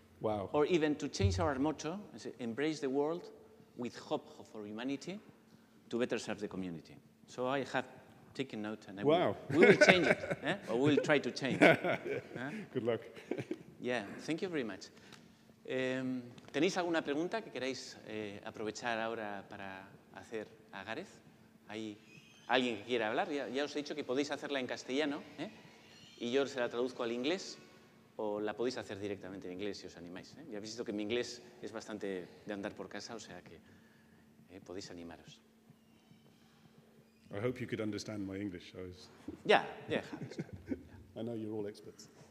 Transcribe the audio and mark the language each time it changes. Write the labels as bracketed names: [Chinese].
[English] Wow. Or even to change our motto, embrace the world with hope for humanity to better serve the community. So I have taken note and we will change it. Or we'll try to change it. Good luck. Yeah, thank you very much. [Spanish] ¿Tenéis alguna pregunta que queráis aprovechar ahora para hacer a Gareth? ¿Hay alguien que quiera hablar? Ya os he dicho que podéis hacerla en castellano, y yo se la traduzco al inglés, o la podéis hacer directamente en inglés si os animáis. Ya habéis visto que mi inglés es bastante de andar por casa, o sea que podéis animaros. [English] I hope you could understand my English. Yeah. I know you're all experts.